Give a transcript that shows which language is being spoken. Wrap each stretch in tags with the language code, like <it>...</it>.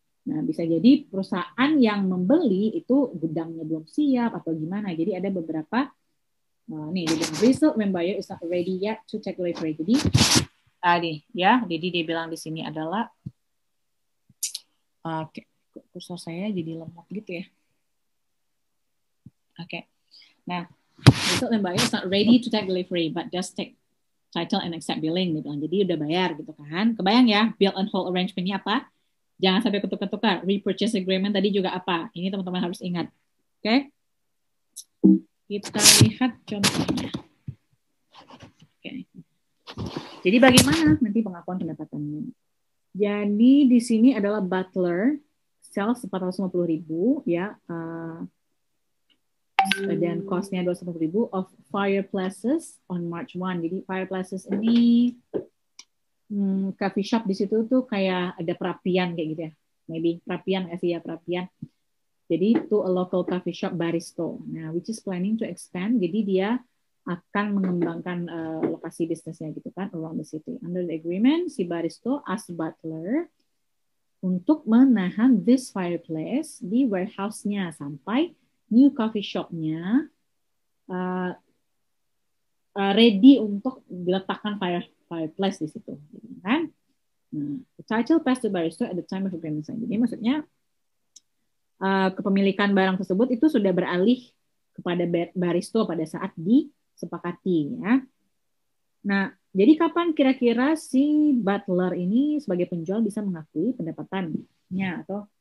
<id>Nah, bisa jadi perusahaan yang membeli itu gudangnya belum siap atau gimana. Jadi ada beberapa nih dia bilang</id> <en>result when buyer is not ready yet to take delivery.</en> <id>Jadi jadi dia bilang di sini adalah kursor saya jadi lemot gitu ya. Oke. Nah,</id> <en>result when buyer is not ready to take delivery but just take title and accept billing,</en> <id>dia bilang. Jadi udah bayar gitu kan. Kebayang ya, bill and hold arrangement-nya apa? Jangan sampai ketukar-tukar. Repurchase agreement tadi juga apa? Ini teman-teman harus ingat. Oke? Kita lihat contohnya. Oke. Jadi bagaimana nanti pengakuan pendapatannya? Jadi di sini adalah butler, sales 450.000 ya. Dan cost-nya 250.000</id> <en>of fireplaces on March 1.</en> <id>Jadi fireplaces ini coffee shop di situ tuh kayak ada perapian kayak gitu ya. Maybe perapian nggak sih ya, perapian. Jadi</id> <en>to a local coffee shop</en> <id>Baristo.</id> <en>Nah, which is planning to expand.</en> <id>Jadi dia akan mengembangkan lokasi bisnisnya gitu kan</id> <en>around the city. Under the agreement,</en> <id>si Baristo</id> <en>asked butler</en> <id>untuk menahan</id> <en>this fireplace</en> <id>di warehouse-nya sampai</id> <en>new coffee shop-nya ready</en> <id>untuk diletakkan fireplace di situ, kan?</id> <en>Nah, the title passed to Baristo at the time of agreement sign.</en> <id>Jadi maksudnya kepemilikan barang tersebut itu sudah beralih kepada Baristo pada saat disepakati, ya. Nah, jadi kapan kira-kira si butler ini sebagai penjual bisa mengakui pendapatannya atau</id>